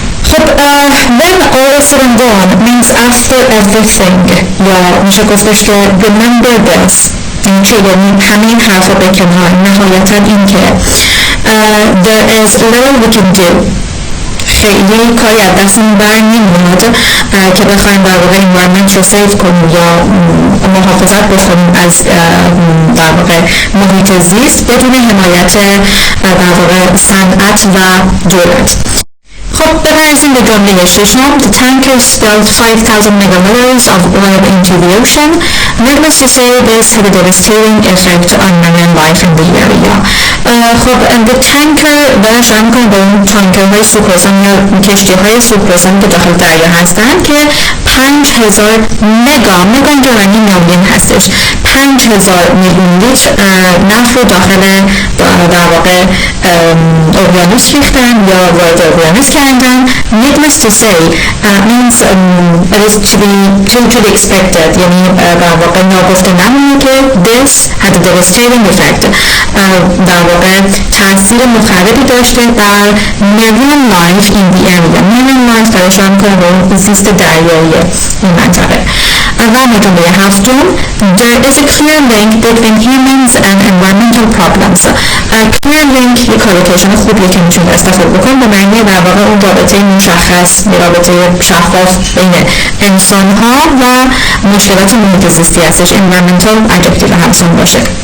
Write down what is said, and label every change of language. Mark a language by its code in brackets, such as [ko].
[fa] خب [en] when all is said and done means after everything [fa] یا میشه گفتش که [en] remember this [fa] که یعنی همه این حرفا به کنار نهایتا این که [en] there is little we can do، [fa] خیلی کاری از دستمون بر نمیاد که بخوایم در واقع environment رو سیو کنیم یا محافظت بکنیم از در واقع محیط زیست بدون حمایت در واقع صنعت و دولت. خب بپرسیم به جمله ششم [en] the tanker spilled 5,000 megaliters of oil into the ocean. Needless to say this had a devastating effect on marine life in the area. [fa] خب [en] the tanker [fa] برش میکنه به اون تانکرهای سوپرسان یا کشتیهای سوپرسان که داخل دریا هستن که 5,000 مگا یعنی میلیون هستش، 5,000 میلیون لیتر نفت رو داخل در واقع اقیانوس ریختن یا وارد اقیانوس کردن. [en] Needless to say means it is to be expected، [fa] یعنی در واقع ناگفته نمونه که [en] this had a devastating effect، [fa] در واقع تاثیر مخربی داشته بر [en] marine life in the area. [fa] marine life در اشاره میکنه به اون زیست دریایی این منطقه. و جمله هفتم [en] there is a clear link between humans and environmental problems. [fa] clear link یک کالیکیشن خوبیه که میتونید استفاده بکنید به معنی در واقع اون رابطه مشخص، رابطه شفاف بین انسان ها و مشکلات محیط زیستی هستش. environmental adjective همسان باشه.